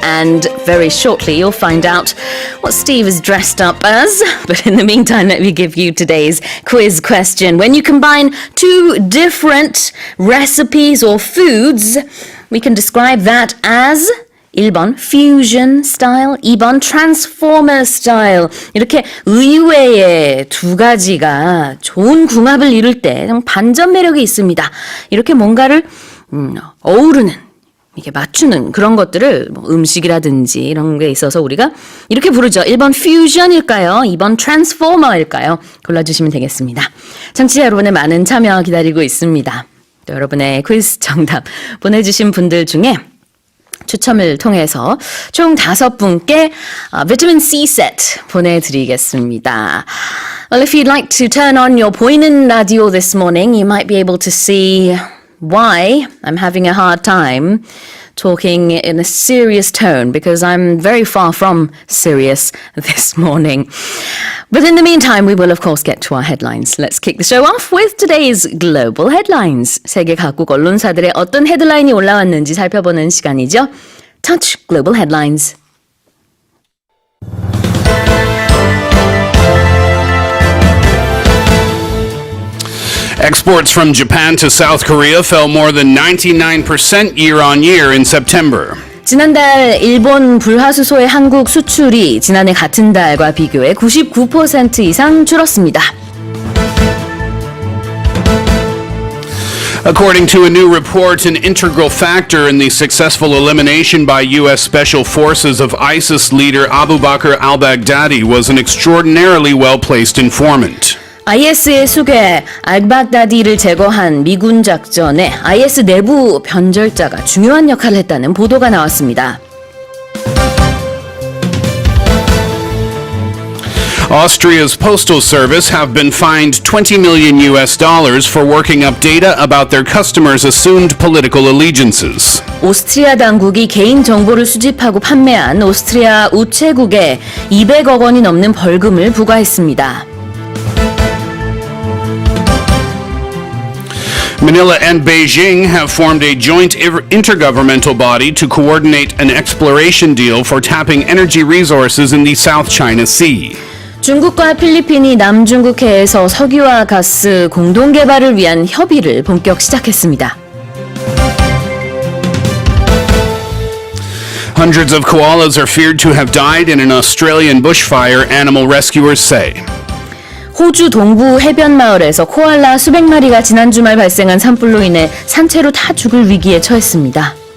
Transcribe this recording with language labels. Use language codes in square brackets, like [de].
[en] And very shortly, you'll find out what Steve is dressed up as. But in the meantime, let me give you today's quiz question. When you combine two different recipes or foods, we can describe that as [ko] 1번 [en] fusion style, [ko] 2번 [en] transformer style. [ko] 이렇게 의외의 두 가지가 좋은 궁합을 이룰 때 반전 매력이 있습니다. 이렇게 뭔가를 어우르는, 이렇게 맞추는 그런 것들을 음식이라든지 이런 게 있어서 우리가 이렇게 부르죠. 1번 fusion일까요? 2번 transformer일까요? 골라주시면 되겠습니다. 청취자 여러분의 많은 참여 기다리고 있습니다. 또 여러분의 퀴즈 정답 보내주신 분들 중에 추첨을 통해서 총 5분께 비타민 C 세트 보내드리겠습니다. [en] Well, if you'd like to turn on your [ko] 보이는 라디오 [en] this morning, you might be able to see why I'm having a hard time talking in a serious tone, because I'm very far from serious this morning. But in the meantime, we will of course get to our headlines. Let's kick the show off with today's global headlines. [ko] 세계 각국 언론사들의 어떤 헤드라인이 올라왔는지 살펴보는 시간이죠. [en] Touch Global Headlines. Exports from Japan to South Korea fell more than 99% year-on-year in September. [ko] 지난달 일본 불화수소의 한국 수출이 지난해 같은 달과 비교해 99% 이상 줄었습니다. [en] According to a new report, an integral factor in the successful elimination by U.S. Special Forces of ISIS leader Abu Bakr al-Baghdadi was an extraordinarily well-placed informant. [ko] IS의 수괴 알바그다디를 제거한 미군 작전에 IS 내부 변절자가 중요한 역할을 했다는 보도가 나왔습니다. [en] Austria's postal service have been fined $20 million for working up data about their customers' assumed political allegiances. [ko] 오스트리아 당국이 개인 정보를 수집하고 판매한 오스트리아 우체국에 200억 원이 넘는 벌금을 부과했습니다. [en] Manila and Beijing have formed a joint intergovernmental body to coordinate an exploration deal for tapping energy resources in the South China Sea. [ko] 중국과 필리핀이 남중국해에서 석유와 가스 공동 개발을 위한 협의를 본격 시작했습니다. [en] Hundreds of koalas are feared to have died in an Australian bushfire, animal rescuers say. [ko] 호주 동부 해변 마을에서 코알라 수백 마리가 지난 주말 발생한 산불로 인해 산채로 다 죽을 위기에 처했습니다.